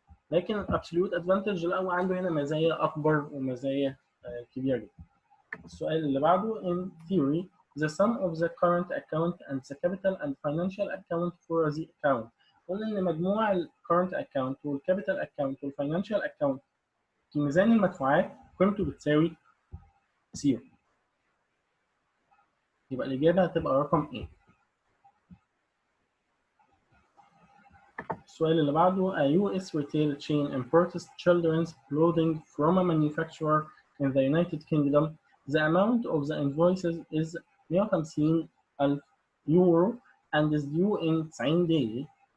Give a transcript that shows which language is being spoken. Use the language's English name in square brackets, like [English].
[Arabic] لكن absolute advantage لا، هو عنده هنا مزايا أكبر ومزايا كبيرة جدا. السؤال اللي بعده [English] in theory the sum of the current account and the capital and financial account for the account. [Arabic] قلنا إن مجموع ال current account وال capital account وال financial account في ميزان المدفوعات قيمته بتساوي 0. يبقى الإجابة هتبقى رقم A. السؤال اللي بعده [English] a US retail chain imports children's clothing from a manufacturer in the United Kingdom. The amount of the invoices is 150,000 euro and is due in 90 days.